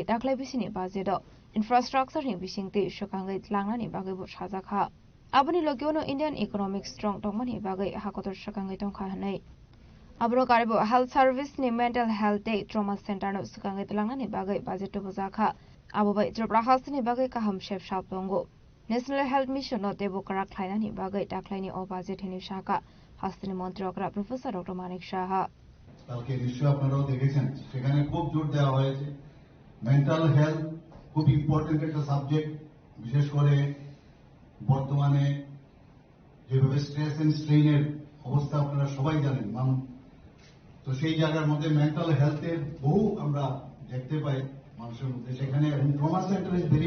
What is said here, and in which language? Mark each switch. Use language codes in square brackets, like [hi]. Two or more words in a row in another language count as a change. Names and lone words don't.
[trp] Taklay Bisini Bazedo Infrastructure ni Bishingti Shokangai Tlangani Bagibu Shazaka Abani Logiono [en] Indian Economic Strong [trp] Tongmani Bagai Hakotor Shokangai Tongkahane Abro Karibu Health Service ni [en] Mental Health Day Trauma Center [trp] no Sukangai Tlangani Bagai Bazeto Bozaka Abubai Tripura Hasani Bagai Kaham Chef Shaptongo [en] National Health Mission [trp] no Debu Karak Klainani Bagai Taklaini O Bazet Hini Shaka Hastani Montri Okra Professor Dr. Manik Shaha [bn] কালকে নিশ্চয়ই আপনারাও দেখেছেন সেখানে খুব জোর দেওয়া হয়েছে [en] mental health [bn] খুব ইম্পর্টেন্ট একটা সাবজেক্ট বিশেষ করে বর্তমানে যেভাবে [en] stress and strain [bn] অবস্থা আপনারা সবাই জানেন তো সেই জায়গার মধ্যে [en] mental health [bn] বহু আমরা দেখতে পাই মানুষের মধ্যে সেখানে [en] trauma center is very